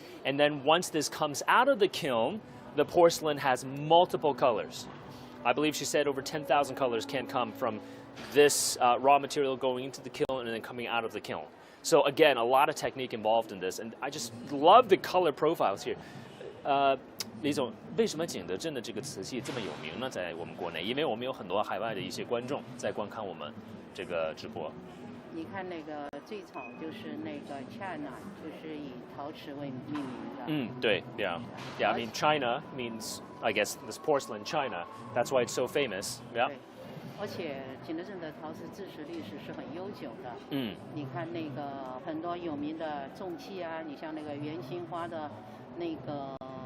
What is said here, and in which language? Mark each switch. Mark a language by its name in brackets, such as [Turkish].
[English] And then once this comes out of the kiln, the porcelain has multiple colors. I believe she said over 10,000 colors can come from this raw material going into the kiln and then coming out of the kiln. So again, a lot of technique involved in this, and I just love the color profiles here. [Chinese] 李总，为什么景德镇的这个瓷器这么有名呢？在我们国内，因为我们有很多海外的一些观众在观看我们这个直播。你看那个最早就是那个 China， 就是以陶瓷为命名的。嗯，对 ，Yeah. [English] I mean China means I guess this porcelain China. That's why it's so famous. Yeah. [Chinese] 对，而且景德镇的陶瓷制瓷历史是很悠久的。嗯，你看那个很多有名的重器啊，你像那个圆心花的那个。